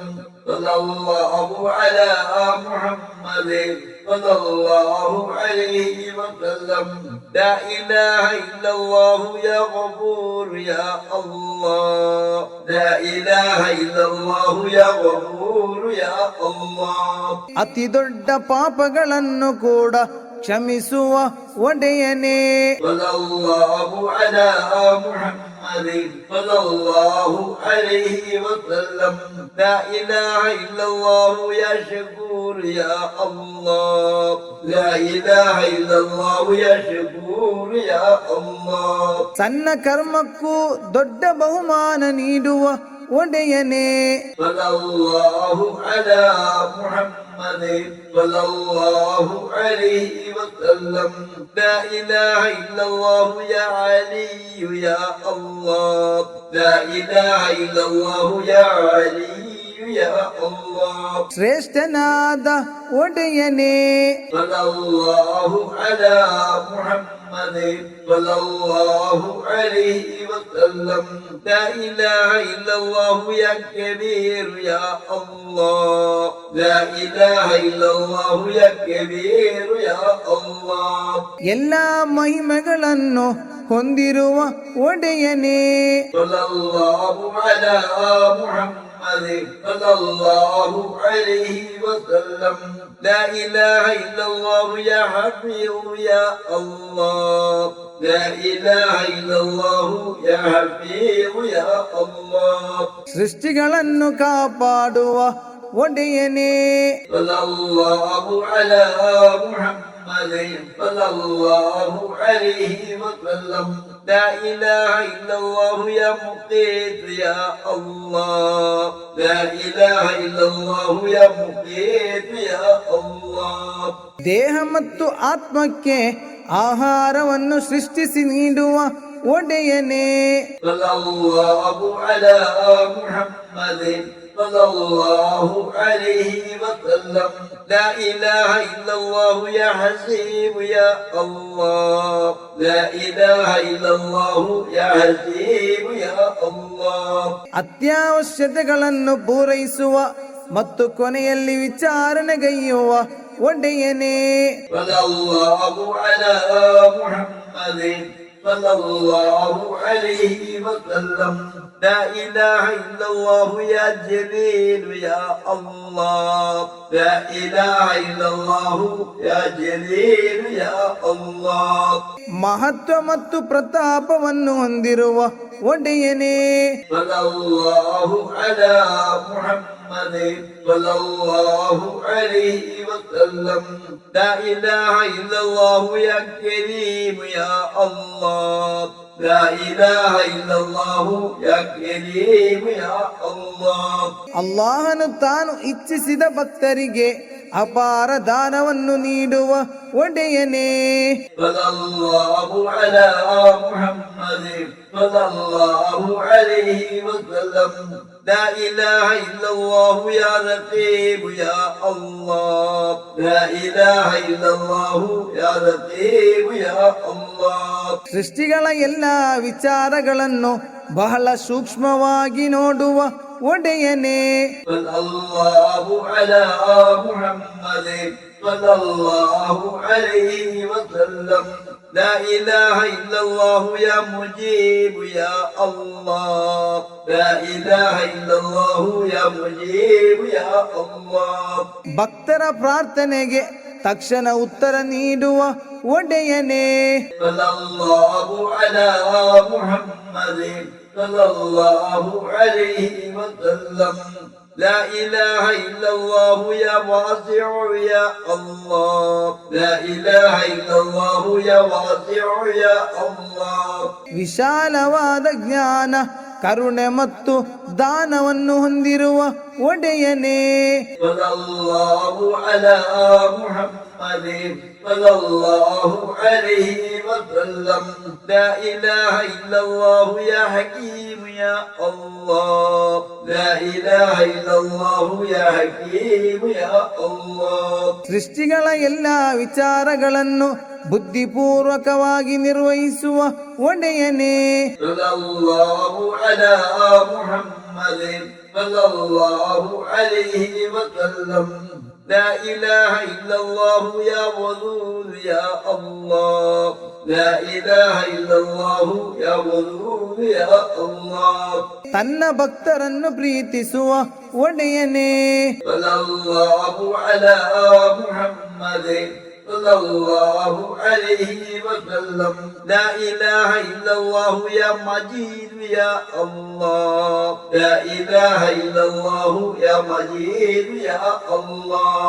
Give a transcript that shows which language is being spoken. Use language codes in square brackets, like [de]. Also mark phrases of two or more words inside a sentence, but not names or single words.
[ar] صلى الله على محمد صلى الله عليه وسلم. لا إله إلا الله يا غفور يا الله. لا إله إلا الله يا غفور يا الله. [kn] ಅತಿ ದೊಡ್ಡ ಪಾಪಗಳನ್ನು ಕೂಡ ಕ್ಷಮಿಸುವ ಒಡೆಯನೇ. [ar] صلى الله على محمد صلى الله عليه وسلم. لا إله إلا الله يا شكور شكور يا الله لا إله إلا الله يا شكور يا الله [kn] ಸಣ್ಣ ಕರ್ಮಕ್ಕೂ ದೊಡ್ಡ ಬಹುಮಾನ ನೀಡುವ ಒಡೆಯನೇ. [ar] صلى الله على محمد صلى الله عليه وسلم لا إله إلا الله يا علي يا الله لا إله إلا الله يا علي يا الله [kn] ಶ್ರೇಷ್ಠನಾದ ಒಡೆಯನೇ. [ar] صلى الله على محمد صلى الله عليه وسلم لا إله إلا الله يا كبير يا الله لا إله إلا الله يا كبير يا الله [kn] ಎಲ್ಲ ಮಹಿಮೆಗಳನ್ನು ಹೊಂದಿರುವ ಒಡೆಯನೇ. [ar] صلى الله على محمد صلى الله عليه وسلم لا إله إلا الله يا حفيظ يا الله لا إله إلا الله يا حفيظ يا الله [kn] ಸೃಷ್ಟಿಗಳನ್ನು ಕಾಪಾಡುವ ಒಡೆಯನೇ. [ar] صلى الله على محمد صلى الله عليه وسلم لا إله إلا الله يا مقيت يا الله لا إله إلا الله يا مقيت يا الله [kn] ದೇಹ ಮತ್ತು ಆತ್ಮಕ್ಕೆ ಆಹಾರವನ್ನು ಸೃಷ್ಟಿಸಿ ನೀಡುವ ಒಡೆಯನೇ. [ar] صلى الله على محمد صلى الله عليه وسلم لا إله إلا الله يا حسيب يا الله لا إله إلا الله يا حسيب يا الله [kn] ಅತ್ಯವಶ್ಯತೆಗಳನ್ನು ಪೂರೈಸುವ ಮತ್ತು ಕೊನೆಯಲ್ಲಿ ವಿಚಾರಣೆಗೈಯುವ ಒಡೆಯನೇ. [ar] صلى الله على محمد صلى الله عليه وسلم لا إله إلا الله يا جليل يا الله لا إله إلا الله يا جليل يا الله [kn] ಮಹತ್ವ ಮತ್ತು ಪ್ರತಾಪವನ್ನು ಹೊಂದಿರುವ ಒಡೆಯನೇ. [ar] صلى الله على محمد صلى الله عليه وسلم لا إله إلا الله يا كريم يا الله لا إله إلا الله يا كريم يا الله [kn] ಅಲ್ಲಾಹನು ತಾನು ಇಚ್ಛಿಸಿದ ಭಕ್ತರಿಗೆ ಅಪಾರ ದಾನವನ್ನು ನೀಡುವ ಒಡೆಯನೇ. [ar] صلى الله على محمد صلى الله عليه وسلم لا إله إلا الله يا رقيب يا الله لا إله إلا الله يا رقيب يا الله [kn] ಸೃಷ್ಟಿಗಳ ಎಲ್ಲ ವಿಚಾರಗಳನ್ನು ಬಹಳ ಸೂಕ್ಷ್ಮವಾಗಿ ನೋಡುವ ಒಡೆಯನೇ. [ar] صلى الله على محمد صلى الله عليه وسلم لا إله إلا الله يا مجيب يا الله لا إله إلا الله يا مجيب يا الله [kn] ಭಕ್ತರ ಪ್ರಾರ್ಥನೆಗೆ ತಕ್ಷಣ ಉತ್ತರ ನೀಡುವ ಒಡೆಯನೇ. [ar] صلى الله على محمد صلى الله عليه وسلم لا إله إلا الله يا واسع يا الله لا إله إلا الله يا واسع يا الله [kn] ವಿಶಾಲವಾದ ಜ್ಞಾನ ಕರುಣೆ ಮತ್ತು ದಾನವನ್ನು ಹೊಂದಿರುವ ಒಡೆಯನೇ. [ar] صلى الله على محمد صلى الله عليه وسلم لا إله إلا الله يا حكيم يا الله لا إله إلا الله يا حكيم يا الله [kn] ಸೃಷ್ಟಿಗಳ ಎಲ್ಲ ವಿಚಾರಗಳನ್ನು ಬುದ್ಧಿಪೂರ್ವಕವಾಗಿ ನಿರ್ವಹಿಸುವ ಒಡೆಯನೇ. [ar] صلى الله على محمد صلى الله عليه وسلم لا إله إلا الله يا ودود يا الله لا إله إلا الله يا ودود يا الله [kn] ತನ್ನ ಭಕ್ತರನ್ನು ಪ್ರೀತಿಸುವ ಒಡೆಯನೇ. [ar] صلى الله على محمد صلى صلى الله عليه وسلم لا إله إلا الله يا مجيد يا الله لا إله إلا الله يا مجيد يا الله